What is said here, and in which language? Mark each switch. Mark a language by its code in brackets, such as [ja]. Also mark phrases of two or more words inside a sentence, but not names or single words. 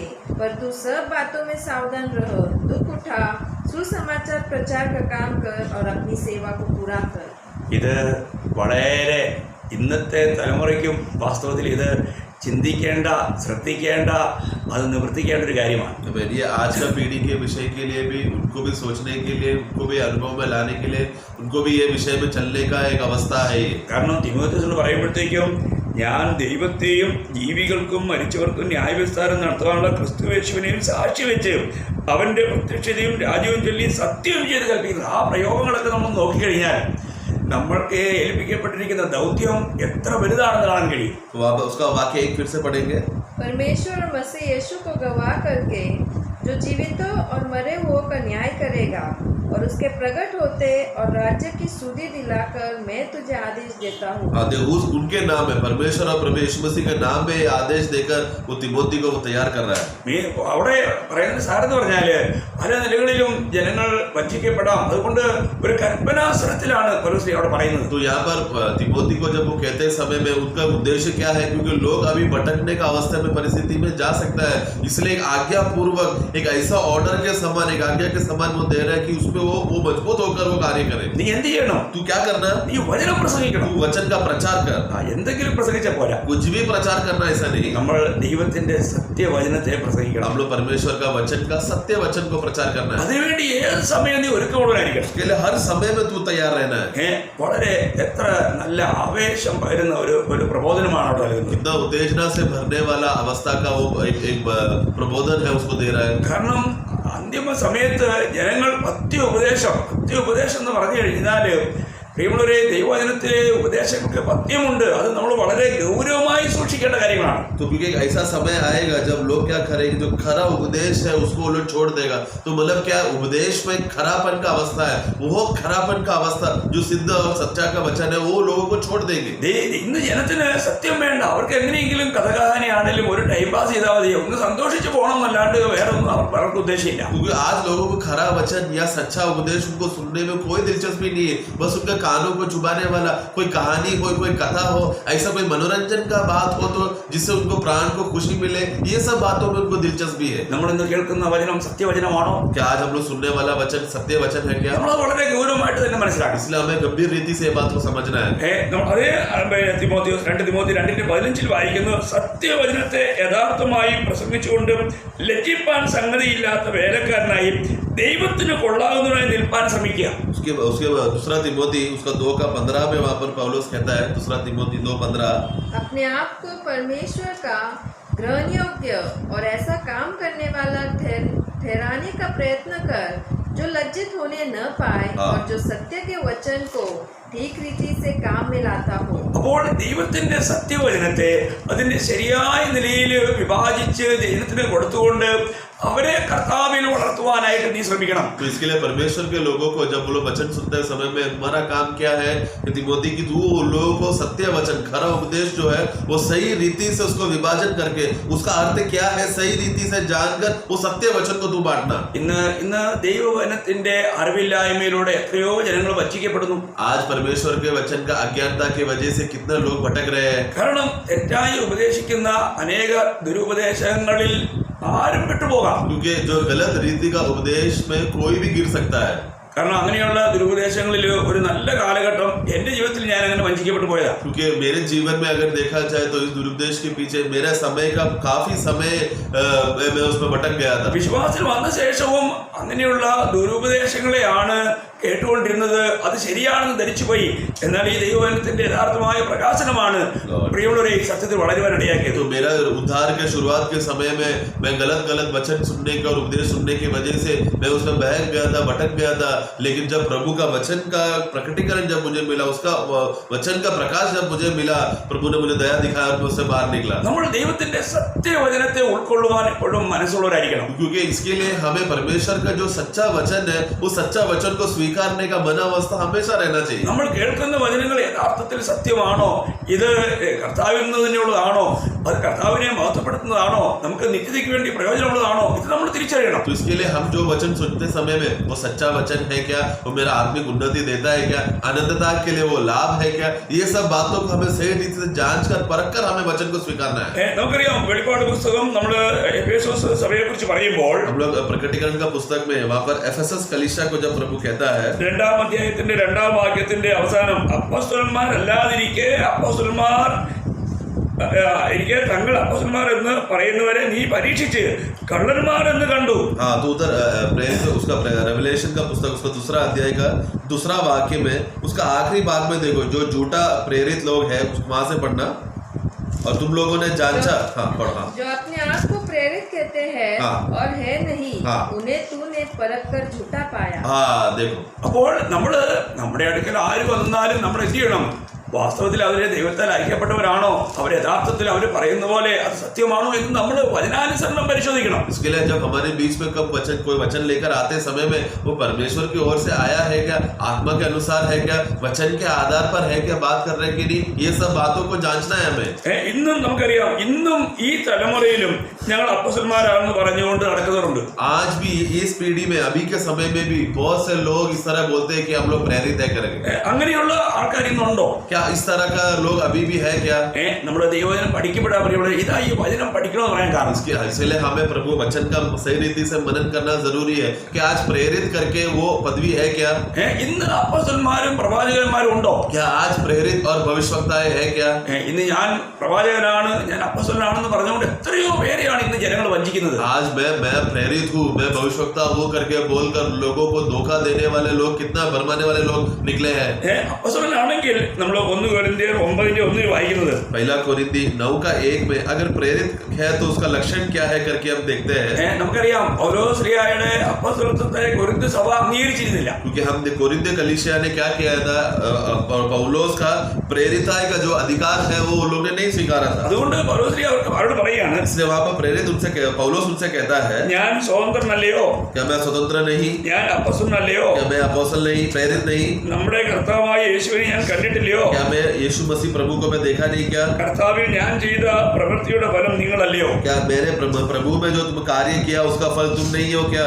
[hi] पर तू सब बातों में सावधान रह, दुख उठा, सुसमाचार प्रचार का काम कर और अपनी सेवा को पूरा कर। [ml] ഇത് വളരെ ഇന്നത്തെ തലമുറയ്ക്കും വാസ്തവത്തിൽ ഇത് ചിന്തിക്കേണ്ട, ശ്രദ്ധിക്കേണ്ട, അത് നിവർത്തിക്കേണ്ട ഒരു കാര്യമാണ്. [hi] ये आज का पीढ़ी के विषय के लिए भी, उनको भी सोचने के लिए, उनको भी अनुभव में लाने के लिए, उनको भी ये विषय में चलने का एक अवस्था है। [ml] കാരണം തിമോത്തിയോസിനോട് പറയുമ്പോഴത്തേക്കും ഞാൻ ദൈവത്തെയും ജീവികൾക്കും മരിച്ചവർക്കും ന്യായവിസ്താരം നടത്താനുള്ള ക്രിസ്തുയേശുവിനെയും സാക്ഷി വെച്ച് അവൻ്റെ പ്രത്യക്ഷതയും രാജ്യവും ചൊല്ലി സത്യം ചെയ്ത് കൽപ്പിക്കുന്നത്. ആ പ്രയോഗങ്ങളൊക്കെ നമ്മൾ നോക്കിക്കഴിഞ്ഞാൽ നമ്മൾക്ക് ഏൽപ്പിക്കപ്പെട്ടിരിക്കുന്ന ദൗത്യം എത്ര വലുതാണെന്ന് കാണാൻ കഴിയും. [hi] उसका वाक्य एक फिर से पढ़ेंगे। परमेश्वर और मसीह यीशु को गवाह करके जो जीवितों और मरे हुओं का न्याय करेगा और उसके प्रकट होते और राज्य की सुधि दिलाकर मैं तुझे आदेश देता हूँ। उनके नाम है, परमेश्वर और प्रभु यीशु मसीह के नाम पे आदेश देकर वो तिमोथी को तैयार कर रहा है। [ml] അവിടെ പറയുന്ന സാരെന്ന് പറഞ്ഞാല് പല നിലകളിലും ജനങ്ങൾ വഞ്ചിക്കപ്പെടാം, അതുകൊണ്ട് ഒരു കൽപ്പനാസ്ത്രത്തിലാണ് പൗലോസ് അവിടെ പറയുന്നത്. [hi] तो यहाँ पर तिमोथी को जब वो कहते समय में उनका उद्देश्य क्या है, क्योंकि लोग अभी भटकने का अवस्था में परिस्थिति में जा सकता है, इसलिए एक आज्ञा पूर्वक एक ऐसा ऑर्डर के समान, एक आज्ञा के समान वो दे रहा है कि उसमें वो मजबूत होकर वो कार्य करे। [ml] നീ എന്ത് ചെയ്യണം? [hi] तू क्या करना? [ml] നീ വചനം പ്രസംഗിക്കണം. [hi] तू वचन का प्रचार कर। [ml] എന്തെങ്കിലും പ്രസംഗിച്ചാൽ പോരാ, [hi] कुछ भी प्रचार करना ऐसा नहीं। [ml] നമ്മൾ ദൈവത്തിന്റെ സത്യവചനത്തെ പ്രസംഗിക്കണം. [hi] हम लोग परमेश्वर का वचन का सत्य वचन को प्रचार करना है। [ml] അതിനുവേണ്ടി ഏത് സമയം നീ ഒരുക്കമുള്ളവനായിരിക്കണം. [hi] इसके लिए हर समय में तू तैयार रहना है। [ml] വളരെ എത്ര നല്ല ആവേശം വരുന്ന ഒരു പ്രബോധനമാണ് അവിടെ നൽകുന്നത്. [hi] कितना उत्तेजना से भरने वाला अवस्था का वो एक प्रबोधन है उसको दे रहा है. [ml] കാരണം അന്തിമ സമയത്ത് ജനങ്ങൾ പഥ്യോപദേശം എന്ന് പറഞ്ഞു കഴിഞ്ഞാൽ പ്രിയമുള്ളവരെ, ദൈവവചനത്തിലെ ഉപദേശങ്ങൾക്ക് പഥ്യമുണ്ട്. അത് നമ്മൾ വളരെ ഗൗരവമായി സൂക്ഷിക്കേണ്ട കാര്യങ്ങളാണ്. [hi] तो क्योंकि एक ऐसा समय आएगा जब लोग क्या करेंगे, जो खरा उपदेश है उसको लोग छोड़ देगा. तो मतलब क्या उपदेश में खरापन का अवस्था है, वो खरापन का अवस्था जो सिद्ध और सच्चा का वचन है वो लोगों को छोड़ देंगे. [ml] ഇന്ന് ജനത്തിന് സത്യം വേണ്ട. അവർക്ക് എങ്ങനെയെങ്കിലും കഥകാഹാനിയാണെങ്കിലും ഒരു [en] time pass [ml] ചെയ്താൽ മതി, ഒന്ന് സന്തോഷിച്ച് പോകണം എന്നല്ലാണ്ട് വേറെ ഒന്നും അവർക്ക് ഉദ്ദേശമില്ല. [hi] क्योंकि आज लोगों को खरा वचन या सच्चा उपदेश उनको सुनने में कोई दिलचस्पी नहीं है. बस उनका कानों को चुभाने वाला कोई कहानी हो, कोई कथा हो, ऐसा कोई मनोरंजन का बात हो तो जिससे उनको प्राण को खुशी मिले, ये सब बातों में उनको दिलचस्पी है. [ml] നമ്മൾ ഇന്ന് കേൾക്കുന്ന വചനം സത്യവചനമാണോ? [hi] क्या आज हम लोग सुनने वाला वचन सत्य वचन है क्या? [ml] നമ്മൾ വളരെ ഗൗരവമായിട്ട് തന്നെ മനസ്സിലാക്കണം. [hi] इसलिए हमें गंभीर रीति से ये बात को समझना है. [ml] അതേ 2 തിമോത്തി 2:15 വായിക്കുന്നു, സത്യവചനത്തെ യഥാർത്ഥമായി പ്രസംഗിച്ചുകൊണ്ട് ലജ്ജിപ്പാൻ സംഗതിയില്ലാത്ത വേലക്കാരനായി ദൈവത്തിന് കൊള്ളാവുന്നതായി നിൽപ്പാൻ ശ്രമിക്കുക. [hi] उसके दूसरा तिमोथी उसका 2:15 में वहां पर पौलुस कहता है, दूसरा तिमोथी 2:15, अपने आप को परमेश्वर का ग्रहण योग्य और ऐसा काम करने वाला ठहराने का प्रयत्न कर, जो लज्जित होने न पाए और जो सत्य के वचन को ठीक रीति से काम में लाता हो. [ml] അപ്പോൾ ദൈവത്തിന്റെ സത്യവചനത്തെ അതിന്റെ ശരിയായ നിലയിൽ വിഭാജിച്ച് ദൈവത്തിന് കൊടുത്തുകൊണ്ട് അവരെ കർത്താവിൽ വളർത്തുവാനായിട്ട് നീ ശ്രമിക്കണം. [hi] तो इसके लिए परमेश्वर के लोगों को जब वो लोग वचन सुनते समय में हमारा काम क्या है कि तिमोथी की तू लोगों को सत्य वचन खरा उपदेश जो है वो सही रीति से उसको विभाजन करके उसका अर्थ क्या है सही रीति से जानकर वो सत्य वचन को तू बांटना. [ml] ഇന്ന് ദൈവവചനത്തിന്റെ അറിവില്ലായ്മയിലൂടെ എത്രയോ ജനങ്ങൾ വഞ്ചിക്കപ്പെടുന്നു. [hi] आज परमेश्वर के वचन का अज्ञानता की वजह से कितने लोग भटक रहे हैं. [ml] കാരണം തെറ്റായി ഉപദേശിക്കുന്ന അനേക ദുരുപദേശങ്ങളിൽ ആരും പെട്ടുപോകാം. [hi] क्योंकि जो गलत रीति का उपदेश में कोई भी गिर सकता है. [ml] കാരണം അങ്ങനെയുള്ള ദുരുപദേശങ്ങളിൽ ഒരു നല്ല കാലഘട്ടം എൻ്റെ ജീവിതത്തിൽ ഞാൻ അങ്ങനെ വഞ്ചിക്കപ്പെട്ടു പോയതാ. [hi] क्योंकि मेरे जीवन में अगर देखा जाए तो इस दुरुपदेश के पीछे मेरा समय का काफी समय मैं उसमें भटक गया था. [ml] വിശ്വാസത്തിൽ വന്ന ശേഷവും അങ്ങനെയുള്ള ദുരുപദേശങ്ങളെയാണ് കേട്ടുകൊണ്ടിരുന്നത്. അത് ശരിയാണെന്ന് ധരിച്ചുപോയി. എന്നാൽ ഈ ദൈവവചനത്തിന്റെ യഥാർത്ഥമായ പ്രകാശനമാണ് പ്രിയമുള്ളവരെ ഈ സത്യത്തിൽ വളരുവാൻ ഇടയാക്കിയത്. [hi] तो मेरा उद्धार के शुरुआत के समय में मैं गलत वचन सुनने के और उपदेश सुनने की वजह से मैं उसमें बहक गया था, भटक गया था. लेकिन जब प्रभु का वचन का प्रकटीकरण जब मुझे मिला, उसका वचन का प्रकाश जब मुझे मिला, प्रभु ने मुझे दया दिखाया और मैं उससे बाहर निकला. [ml] നമ്മൾ ദൈവത്തിന്റെ സത്യവചനത്തെ ഉൾക്കൊള്ളുവാൻ എപ്പോഴും മനസ്സുള്ളവരായിരിക്കണം. [hi] क्योंकि इसके लिए हमें परमेश्वर का जो सच्चा वचन है वो सच्चा वचन को स्वीकारने का मन अवस्था हमेशा रहना चाहिए. [ml] നമ്മൾ കേൾക്കുന്ന വചനങ്ങൾ യഥാർത്ഥത്തിൽ സത്യമാണോ, ഇത് കർത്താവിൽ നിന്ന് തന്നെയുള്ളതാണോ, അത് കർത്താവിനെ മഹത്വപ്പെടുത്തുന്നതാണോ, നമുക്ക് നിത്യതയ്ക്ക് വേണ്ടി പ്രയോജനമുള്ളതാണോ, ഇത് നമ്മൾ തിരിച്ചറിയണം. [hi] तो इसके लिए हम जो वचन सुनते समय में वो सच्चा वचन है क्या, वो मेरा आत्मिक उन्नति देता है क्या, अनंतता के लिए वो लाभ है क्या, ये सब बातों को हमें सही रीति से जांच कर परख कर हमें वचन को स्वीकारना है. [ml] നമുക്കറിയാം, വെളിപ്പാട് പുസ്തകം നമ്മൾ എഫേസോസ് സഭയെ കുറിച്ച് പറയുമ്പോൾ [hi] हम लोग प्रकटीकरण का पुस्तक में वहां पर एफेसस कलीसिया को जब प्रभु कहता है [ml] 2-ാം അധ്യായത്തിന്റെ 2-ാം വാക്യത്തിന്റെ അവസാനം, അപ്പോസ്തലന്മാരല്ലാതിരിക്കെ തങ്ങൾ അപ്പോസ്തലന്മാർ എന്ന് പറയുന്നവരെ നീ പരീക്ഷിച്ച് കള്ളന്മാർ എന്ന് കണ്ടു. [hi] हाँ, तो उधर प्रेरित उसका रेवलेशन का पुस्तक उसका 2रा अध्याय का 2रा वाक्य में उसका आखिरी भाग में देखो, जो झूठा प्रेरित लोग है वहां से पढ़ना. और तुम लोगों ने जांचा, हाँ पढ़ा, जो अपने आप को प्रेरित कहते हैं और है नहीं, उन्हें तूने परख कर झूठा पाया. हाँ देखो. [ml] അപ്പോൾ നമ്മുടെ അടുക്കൽ ആര് വന്നാലും നമ്മൾ എന്ത് ചെയ്യണം? വാസ്തവത്തിൽ അവരെ ദൈവത്താൽ ഐക്യപ്പെട്ടവരാണോ, അവർ യഥാർത്ഥത്തിൽ അവർ പറയുന്ന പോലെ അത് സത്യമാണോ എന്ന് നമ്മൾ വചനാനുസരണം പരിശോധിക്കണം. [hi] इसके लिए जब हमारे बीच में कब कोई वचन लेकर आते समय में वो परमेश्वर की ओर से आया है क्या, आत्मा के अनुसार है क्या, वचन के आधार पर है क्या बात कर रहे हैं कि नहीं, ये सब बातों को जांचना है हमें. [ml] ഇന്നും നമുക്കറിയാം, ഇന്നും ഈ തലമുറയിലും ഞങ്ങൾ അപ്പോസ്തലന്മാരാണെന്ന് പറഞ്ഞുകൊണ്ട് നടക്കുന്നവരുണ്ട്. [hi] आज भी इस पीढ़ी में अभी के समय में भी बहुत से लोग इस तरह बोलते हैं कि हम लोग प्रेरित है करेंगे. [ml] അങ്ങനെയുള്ള ആൾക്കാർ ഇന്നുണ്ടോ? [hi] क्या इस तरह का लोग अभी भी है क्या? [ml] നമ്മുടെ ദൈവവചനം പഠിക്കപ്പെടാൻ പറയുമ്പോൾ ഇതാ ഈ വചനം പഠിക്കണമെന്ന് പറയാൻ കാരണം [hi] इसलिए हमें प्रभु वचन का सही रीति से मनन करना जरूरी है कि आज प्रेरित करके वो पदवी है क्या? [ml] ഇന്ന് അപ്പോസ്തലന്മാരും പ്രവാചകന്മാരും ഉണ്ടോ? [hi] क्या आज प्रेरित और भविष्यवक्ताएं है क्या? [ml] ഇന്ന് ഞാൻ പ്രവാചകനാണ്, ഞാൻ അപ്പോസ്തലനാണെന്ന് പറഞ്ഞുകൊണ്ട് എത്രയോ പേരെയാണ് ഇന്ന് ജനങ്ങൾ വഞ്ചിക്കുന്നത്. [hi] आज मैं प्रेरित हूँ, मैं भविष्यवक्ता हूँ करके बोलकर लोगों को धोखा देने वाले लोग, कितना भरमाने वाले लोग निकले हैं. [ml] അപ്പോസ്തലനാണെങ്കിൽ നമ്മൾ 1 കൊരിന്ത്യർ 9:1 വായിക്കുന്നത്. [hi] पहला कोरिन्थी 9:1 में अगर प्रेरित है तो उसका लक्षण क्या है करके हम देखते हैं। [ml] നമുക്കറിയാം പൗലോസ്ലീഹായുടെ അപ്പോസ്തലത്വത്തെ കൊരിന്ത് സഭ അംഗീകരിച്ചിരുന്നില്ല. [hi] क्योंकि हम कोरिन्थ कलीसिया ने क्या किया था, पौलोस का प्रेरिताई का जो अधिकार है वो लोग ने नहीं स्वीकारा था। [ml] അതുകൊണ്ട് പൗലോസ്ലീഹ അവരോട് പറയാണ്, [hi] इसलिए वहां पर प्रेरित उनसे पौलोस उनसे कहता है, [ml] ഞാൻ സ്വതന്ത്രനല്ലയോ, [hi] क्या मैं स्वतंत्र नहीं, [ml] ഞാൻ അപ്പോസ്തലനല്ലയോ, [hi] क्या मैं अपोस्तल नहीं, प्रेरित नहीं, [ml] നമ്മുടെ കർത്താവായ യേശുവിനെ ഞാൻ കണ്ടിട്ടില്ലയോ, [hi] क्या मैं यीशु मसीह प्रभु को मैं देखा नहीं, क्या [ml] കർത്താവിൽ ഞാൻ ചെയ്ത പ്രവൃത്തിയുടെ ഫലം നിങ്ങളല്ലയോ, [hi] क्या मेरे प्रभु में जो तुम कार्य किया उसका फल तुम नहीं हो क्या।